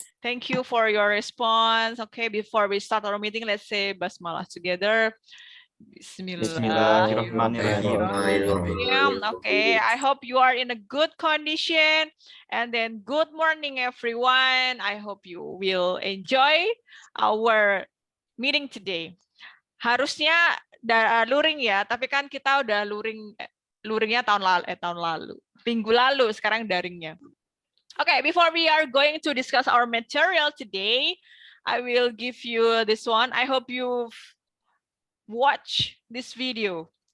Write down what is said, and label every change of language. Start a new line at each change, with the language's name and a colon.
English: Thank you for your response. Okay, before we start our meeting, let's say basmalah together. Bismillahirrahmanirrahim. Okay, I hope you are in a good condition. And then good morning, everyone. I hope you will enjoy our meeting today.
Indonesian: Harusnya luring ya, tapi kan kita udah luringnya tahun lalu, minggu lalu, sekarang daringnya.
English: Okay, before we are going to discuss our material today, I will give you this one. I hope you've watched this video.